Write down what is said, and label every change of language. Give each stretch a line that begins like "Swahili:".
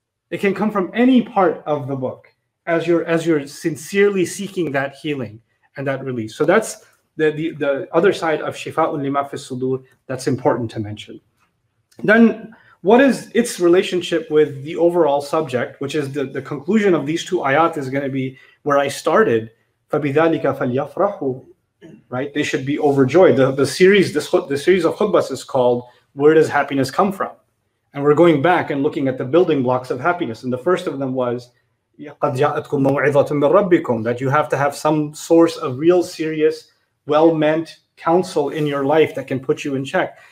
English: It can come from any part of the book as you're sincerely seeking that healing and that release. So that's the other side of shifa'un lima fi sudur that's important to mention. Then what is its relationship with the overall subject, which is the conclusion of these two ayat is going to be where I started.
Arabic: فَبِذَلِكَ فَلْيَفْرَحُوا, right?
English: They should be overjoyed. The series of khutbahs is called Where Does Happiness Come From? And we're going back and looking at the building blocks of happiness. And the first of them was
Arabic: قَدْ جَاءَتْكُم مَوْعِظَةٌ مِّن رَبِّكُم,
English: that you have to have some source of real serious, well-meant counsel in your life that can put you in check.